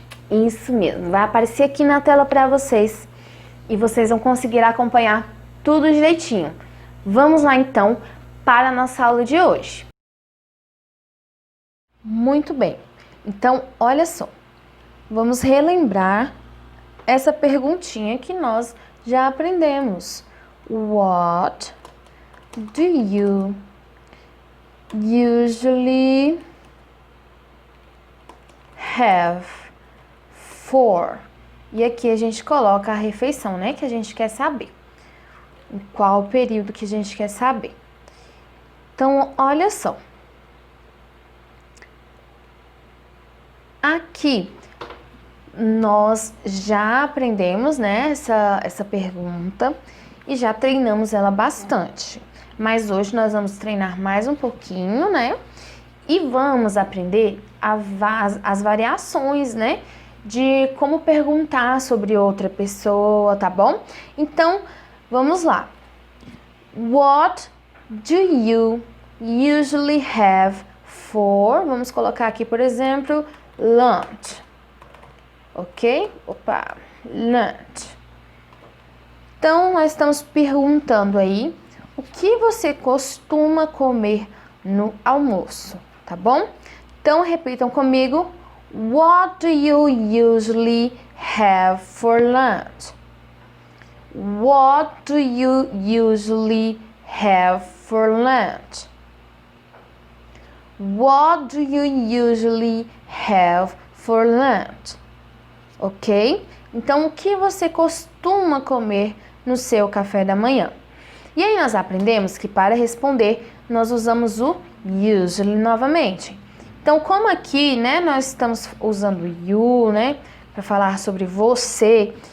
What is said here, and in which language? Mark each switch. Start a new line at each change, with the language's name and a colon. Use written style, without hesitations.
Portuguese: Isso mesmo, vai aparecer aqui na tela para vocês e vocês vão conseguir acompanhar tudo direitinho. Vamos lá então para a nossa aula de hoje. Muito bem, então olha só, vamos relembrar essa perguntinha que nós já aprendemos.
English: What do you usually have for?
Portuguese: E aqui a gente coloca a refeição, né, que a gente quer saber. Em qual período que a gente quer saber. Então, olha só. Aqui nós já aprendemos, né, essa pergunta e já treinamos ela bastante. Mas hoje nós vamos treinar mais um pouquinho, né? E vamos aprender as variações, né? De como perguntar sobre outra pessoa, tá bom? Então, vamos lá.
English: What do you usually have for?
Portuguese: Vamos colocar aqui, por exemplo, lunch. Ok? Opa, lunch. Então, nós estamos perguntando aí o que você costuma comer no almoço, tá bom? Então, repitam comigo.
English: What do you usually have for lunch? What do you usually have for lunch? What do you usually have for lunch?
Portuguese: Ok? Então, o que você costuma comer no seu café da manhã? E aí nós aprendemos que para responder, nós usamos o usually novamente. Então, como aqui, né, nós estamos usando you, né, para falar sobre você.